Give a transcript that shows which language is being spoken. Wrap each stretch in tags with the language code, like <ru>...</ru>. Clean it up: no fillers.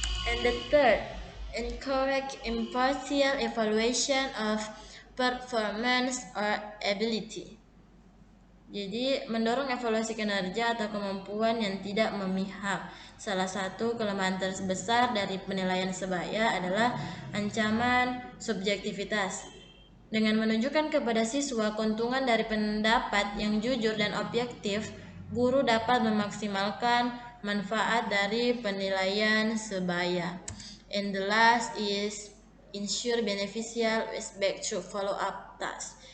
<en>And the third, encourage impartial evaluation of performance or ability.</en> <id>Jadi mendorong evaluasi kinerja atau kemampuan yang tidak memihak. Salah satu kelemahan terbesar dari penilaian sebaya adalah ancaman subjektivitas. Dengan menunjukkan kepada siswa keuntungan dari pendapat yang jujur dan objektif, guru dapat memaksimalkan manfaat dari penilaian sebaya.</id> <en>And the last is ensure beneficial feedback through follow-up task.</en>